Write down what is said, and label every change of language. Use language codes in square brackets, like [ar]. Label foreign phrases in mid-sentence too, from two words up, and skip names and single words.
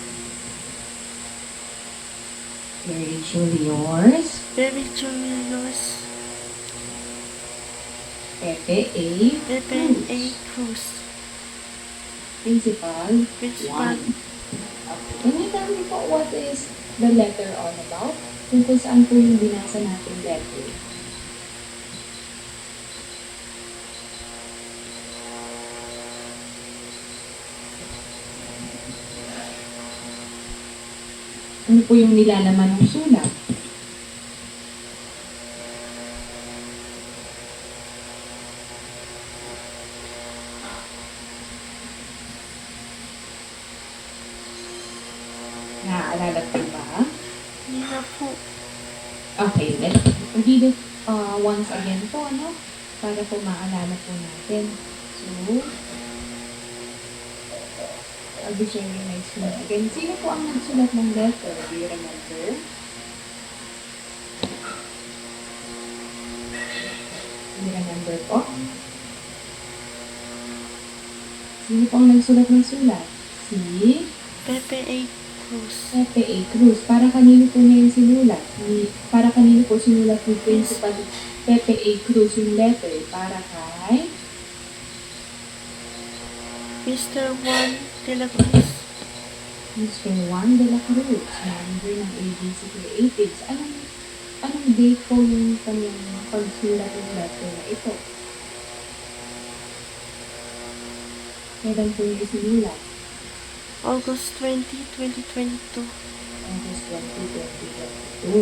[en] Very truly yours. Very truly yours, Pepe A. Pepe A. Cruz, Principal. Principal. 1. Okay. Can you tell me po what is the letter all about? [tl] Kung saan po yung binasa natin letter? Ano po yung nilalaman ng sulat? Naaalala po ba? Hindi na po. [en] Okay, let's read it once again po, ano? [tl] Para po maalala po natin. [en] So, I'll be sharing my screen again. [tl] Sino po ang nagsulat ng letter? [en] Do you remember? Do you remember po? [tl] Sino po ang nagsulat ng sulat? Si Pepe A. Cruz. Pepe A. Cruz. Para kanino po niya yung sinulat? Para kanino po sinulat ni Principal Pepe A. Cruz yung letter? Para kay Mr. Juan de la Cruz. Mr. Juan de la Cruz, manager ng ABC Creatives. Anong date po yung kanyang pagsulat ng letter na ito? Kailan po yung isinulat? August 20, 2022. August 20, 2022.